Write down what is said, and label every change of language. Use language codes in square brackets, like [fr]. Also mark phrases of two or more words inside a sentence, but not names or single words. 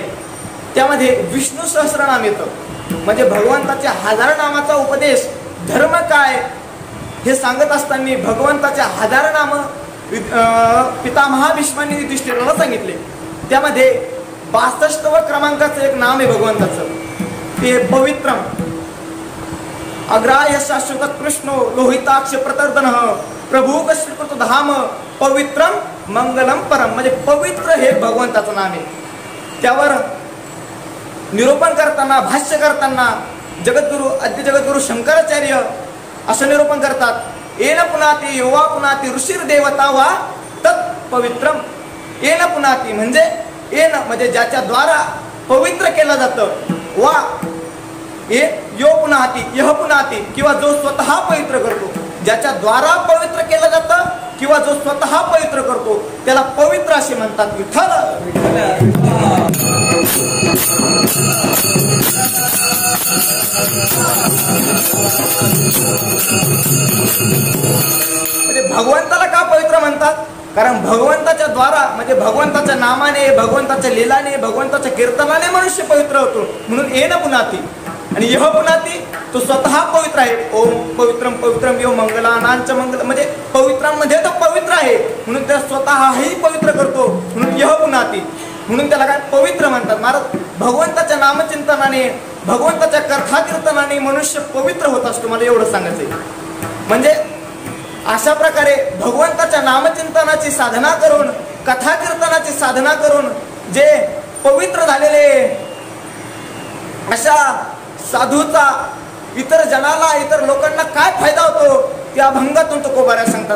[mr] त्यामध्ये विष्णू सहस्रनाम येतं. म्हणजे भगवंताच्या 1000 नामाचा उपदेश धर्म काय हे सांगत असताना भगवंताच्या 1000 नाम पितामहा भीष्मांनी युधिष्ठिराला सांगितले. त्यामध्ये 62व क्रमांकाचं एक नाम आहे भगवंताचं, ते पवित्रम. [sa] अग्राह्य शाश्वत कृष्णो लोहिताक्ष प्रतर्दन प्रभू श्रीकृत धाम पवित्रम मंगलम परम. [mr] म्हणजे पवित्र हे भगवंताचं नाम आहे. त्यावर निरूपण करताना भाष्य करताना आद्य जगद्गुरु शंकराचार्य असं निरूपण करतात, [sa] येन पुनाती योवा पुनाती ऋषीर देवता वा तत् पवित्रम. येन पुनाती [mr] म्हणजे येन म्हणजे ज्याच्या द्वारा पवित्र केलं जातं, [sa] वा ये यो पुनाती यह पुनाती [mr] किंवा जो स्वतः पवित्र करतो ज्याच्या द्वारा पवित्र केलं जातं किंवा जो स्वतः पवित्र करतो त्याला पवित्र असे म्हणतात. विठ्ठल म्हणजे भगवंताला का पवित्र म्हणतात? कारण भगवंताच्या द्वारा म्हणजे भगवंताच्या नामाने, भगवंताच्या लीलाने, भगवंताच्या कीर्तनाने मनुष्य पवित्र होतो. म्हणून [sa] येन पुनाती [mr] आणि [sa] यह पुनाती [mr] तो स्वतः पवित्र आहे. [sa] ओम पवित्रम पवित्रम यो मंगलानांच मंगल [mr] म्हणजे पवित्रांमध्ये तो पवित्र आहे म्हणून त्या स्वतःही पवित्र करतो. म्हणून [sa] यह पुनाती [mr] म्हणून त्याला काय पवित्र म्हणतात. महाराज भगवंताच्या नामचिंतनाने, भगवंताच्या कथा कीर्तनाने मनुष्य पवित्र होत असतो. मला एवढं सांगायचंय. म्हणजे अशा प्रकारे भगवंताच्या नामचिंतनाची साधना करून, कथा कीर्तनाची साधना करून जे पवित्र झालेले अशा साधूचा इतर जनाला, इतर लोकांना काय फायदा होतो त्या अभंगातून तुकोबाऱ्या सांगतात.